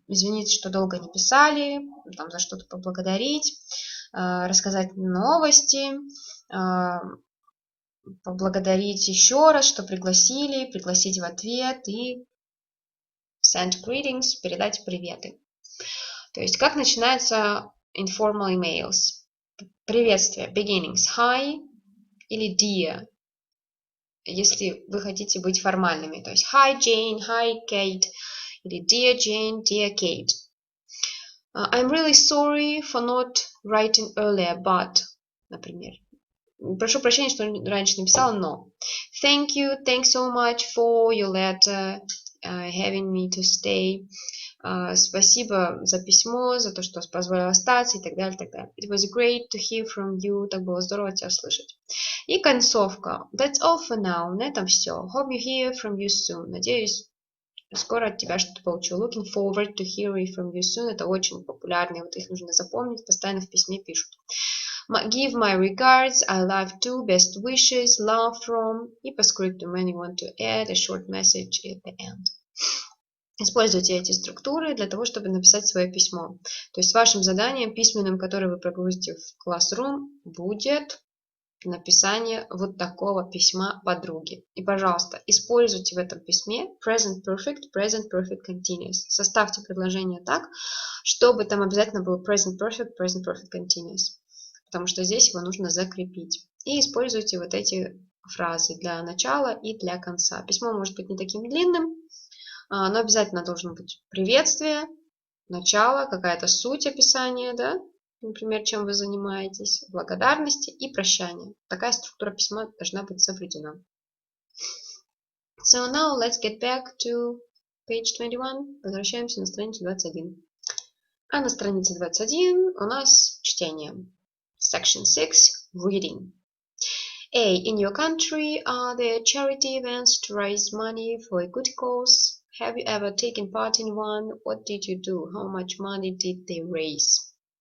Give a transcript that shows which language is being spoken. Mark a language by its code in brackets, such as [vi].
[ru] Извините, что долго не писали, там, за что-то поблагодарить, рассказать новости, поблагодарить еще раз, что пригласить в ответ и [en] send greetings, [ru] передать приветы. То есть, как начинается informal emails? Приветствие, beginnings, hi или dear. если вы хотите быть формальными. То есть [en] Hi Jane, Hi Kate или Dear Jane, Dear Kate. I'm really sorry for not writing earlier, but, например. [ru] Прошу прощения, что раньше написала, но. [en] Thank you, thanks so much for your letter, having me to stay. [ru] Спасибо за письмо, за то, что позволил остаться и так далее, так далее. [en] It was great to hear from you. [ru] Так было здорово тебя слышать. И концовка. [en] That's all for now. [ru] На этом все. [en] Hope you hear from you soon. [ru] Надеюсь, скоро от тебя что-то получу. [en] Looking forward to hearing from you soon. [ru] Это очень популярные, вот их нужно запомнить, постоянно в письме пишут. [en] Give my regards, I love to, best wishes, love from. [ru] И по скрипту [en] when you want to add a short message at the end. [ru] Используйте эти структуры для того, чтобы написать свое письмо. То есть вашим заданием письменным, которое вы прогрузите в Classroom, будет написание вот такого письма подруге. И, пожалуйста, используйте в этом письме present perfect continuous. Составьте предложение так, чтобы там обязательно был present perfect continuous. Потому что здесь его нужно закрепить. И используйте вот эти фразы для начала и для конца. Письмо может быть не таким длинным, но обязательно должно быть приветствие, начало, какая-то суть описания, да? Например, чем вы занимаетесь, благодарности и прощание. Такая структура письма должна быть соблюдена. [en] So now let's get back to page 21. [ru] Возвращаемся на страницу 21. А на странице 21 у нас чтение. [en] Section 6. Reading. A. In your country, are there charity events to raise money for a good cause? Have you ever taken part in one? What did you do? How much money did they raise?